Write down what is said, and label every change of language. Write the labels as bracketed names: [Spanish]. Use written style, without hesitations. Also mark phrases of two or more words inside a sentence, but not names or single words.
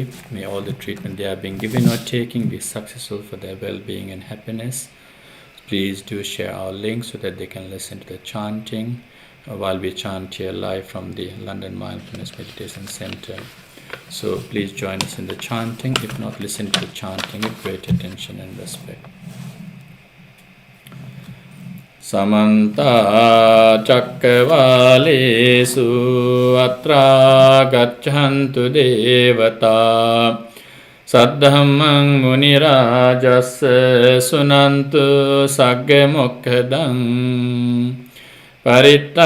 [English] May all the treatment they are being given or taking be successful for their well-being and happiness. Please do share our link so that they can listen to the chanting while we chant here live from the London Mindfulness Meditation Center. So please join us in the chanting. If not, listen to the chanting with great attention and respect. [Pali] Samanta cakkavalesu atra gacchantu devata saddhammang munirajassa sunantu sagga mokkadang Paritta